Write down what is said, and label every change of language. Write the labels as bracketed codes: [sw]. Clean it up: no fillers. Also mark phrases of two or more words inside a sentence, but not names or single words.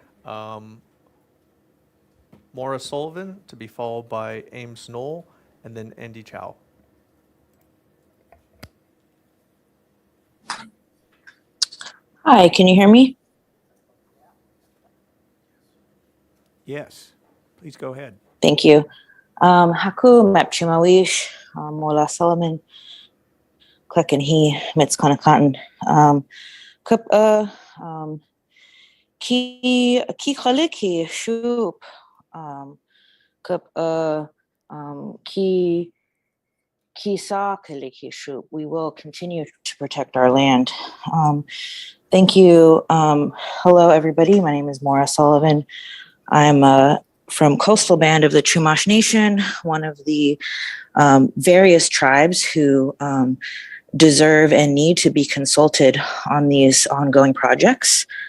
[en] Maura Sullivan, to be followed by Ames Knoll, and then Andy Chow. Hi, can you hear me? Yes, please go ahead. Thank you. [boi] Haku Mepchimawish, Mola Solomon, Klekenhi, Mitzkonakatan, Kup Ki Khaliki Shup, Kup Ki Sa Kaliki Shup. [en] We will continue to protect our land. Thank you. Hello, everybody. My name is Maura Sullivan. I'm from Coastal Band of the Chumash Nation, one of the various tribes who deserve and need to be consulted on these ongoing projects.